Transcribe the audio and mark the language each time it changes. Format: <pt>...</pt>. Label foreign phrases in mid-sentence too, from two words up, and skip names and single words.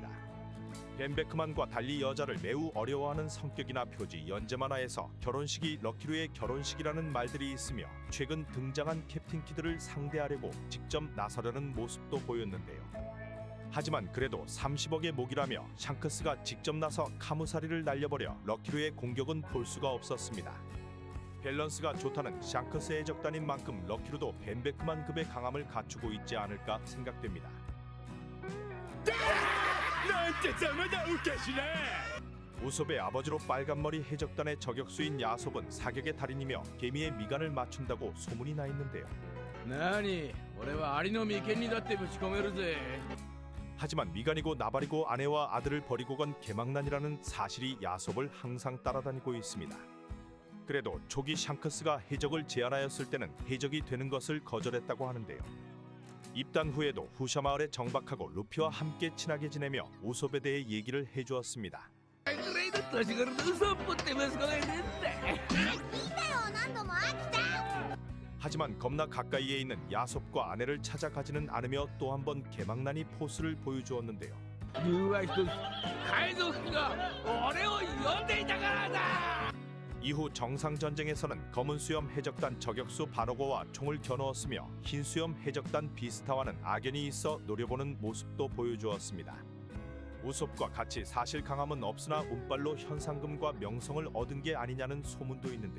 <ko>벤베크만과 달리 여자를 매우 어려워하는 성격이나 표지 연재 만화에서 결혼식이 럭키루의 결혼식이라는 말들이 있으며 최근 등장한 캡틴 키드를 상대하려고 직접 나서려는 모습도 보였는데요. 하지만 그래도 30억의 목이라며 샹크스가 직접 나서 카무사리를 날려버려 럭키루의 공격은 볼 수가 없었습니다. 밸런스가 좋다는 샹크스 해적단인 만큼 럭키루도 벤베크만급의 강함을 갖추고 있지 않을까 생각됩니다.</ko> <ja>なんてざまだお頭。</ja> <ko>우솝의 아버지로 빨간머리 해적단의 저격수인 야솝은 사격의 달인이며 개미의 미간을 맞춘다고 소문이 나 있는데요.</ko> <ja>なに俺はアリの眉間にだってぶち込めるぜ。</ja> <ko>하지만 미간이고 나발이고 아내와 아들을 버리고 간 개망난이라는 사실이 야솝을 항상 따라다니고 있습니다. 그래도 초기 샹크스가 해적을 제안하였을 때는 해적이 되는 것을 거절했다고 하는데요. 입단 후에도 후샤 마을에 정박하고 루피와 함께 친하게 지내며 우솝에 대해 얘기를 해주었습니다.</ko> <ja>ぐらいの年頃のウソップって息子がいるんだ。いいんだよ何度も飽きた。</ja> <ko>하지만 겁나 가까이에 있는 야솝과 아내를 찾아가지는 않으며 또 한 번 개망나니 포스를 보여주었는데요.</ko> <ja>理由は一つ海賊が俺を呼んでいたからだ</ja> <ko>이후 정상전쟁에서는 검은 수염 해적단 저격수 바노고와 총을 겨누었으며 흰 수염 해적단 비스타와는 악연이 있어 노려보는 모습도 보여주었습니다. 우솝과 같이 사실 강함은 없으나 운빨로 현상금과 명성을 얻은 게 아니냐는 소문도 있는데요.</ko>